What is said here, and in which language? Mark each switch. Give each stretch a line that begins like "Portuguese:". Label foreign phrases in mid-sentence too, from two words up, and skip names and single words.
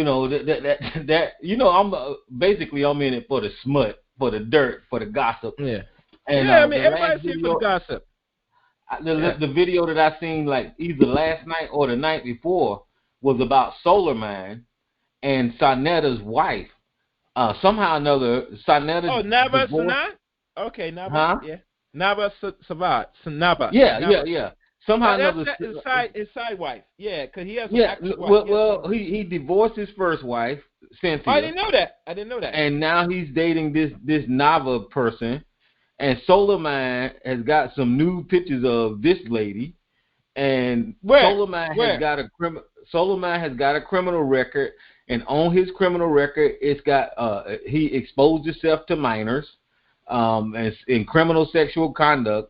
English: I'm basically I'm in it for the smut, for the dirt, for the gossip. Yeah. And, I mean, everybody's here for the gossip. The video that I seen like either last night or the night before was about Solar Man and Sanetta's wife. Somehow or another, Sanetta. Oh, Naba Sanat? Okay, Naba. Huh? Yeah. Naba Savat. Naba. Yeah. Somehow or another. His side wife. Yeah, because he has an actual wife. Well, he divorced his first wife, Cynthia. Oh, I didn't know that. And now he's dating this Nava person. And Solar Man has got some nude pictures of this lady, and Solar Man has got a criminal record, and on his criminal record, it's got he exposed himself to minors, and in criminal sexual conduct.